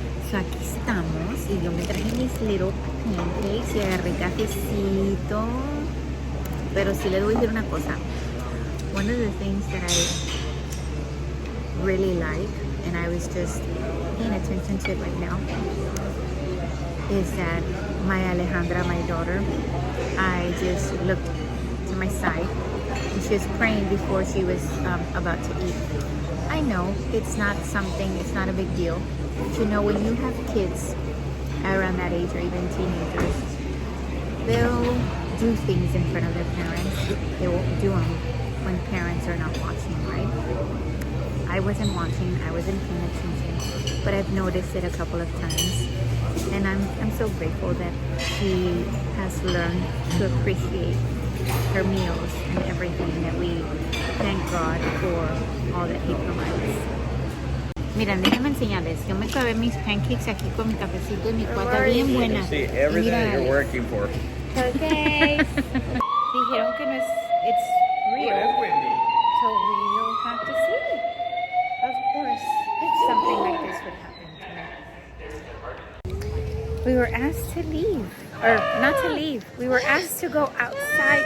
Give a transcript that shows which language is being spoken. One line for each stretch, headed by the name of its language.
Spanish: So aquí estamos y yo me traje mis
English: little pancakes
Spanish: y agarré cafecito. Pero sí les voy a decir una cosa.
English: One of the things that I really like, and I was just paying attention to it right now, is that my Alejandra, my daughter, I just looked to my side and she was praying before she was about to eat. I know it's not a big deal. But you know, when you have kids around that age or even teenagers, they'll do things in front of their parents. They won't do them when parents are not watching, right? I wasn't watching, I wasn't paying attention, but I've noticed it a couple of times. And I'm so grateful that she has learned to appreciate her meals and everything, that we thank God for all that He provides.
Spanish: Miren, déjenme enseñarles. Yo me acabé mis pancakes aquí con mi cafecito y mi cuata bien buena.
English: See everything you're working for.
Spanish: Okay. Dijeron que no es,
English: it's real. It is windy. So we'll have to see. Of course, something like this would happen tonight. We were asked to leave, or not to leave. We were asked to go outside.